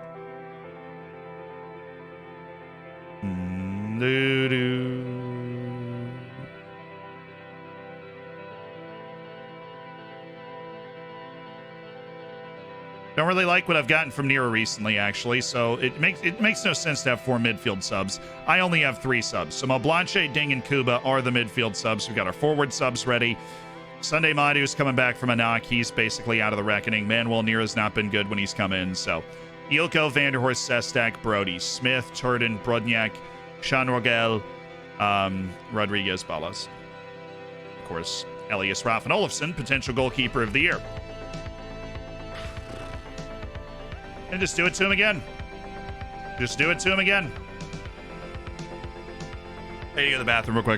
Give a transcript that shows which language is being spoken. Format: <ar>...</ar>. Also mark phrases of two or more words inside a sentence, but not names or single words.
<en>Don't really like what I've gotten from Nero recently, actually, so it makes no sense to have 4 midfield subs. I only have 3 subs. So Malblanche, Ding, and Kuba are the midfield subs. We've got our forward subs ready. Sunday Madu's coming back from a knock. He's basically out of the reckoning. Manuel Nero's not been good when he's come in, so Ilko, Vanderhorst, Sestak, Brody, Smith, Turden, Brodnjak, Sean Rogel, Rodriguez, Ballas. Of course, Elias Raffin Olofsson, potential goalkeeper of the year. And just do it to him again. Just do it to him again. Hey, go to the bathroom real quick.</en>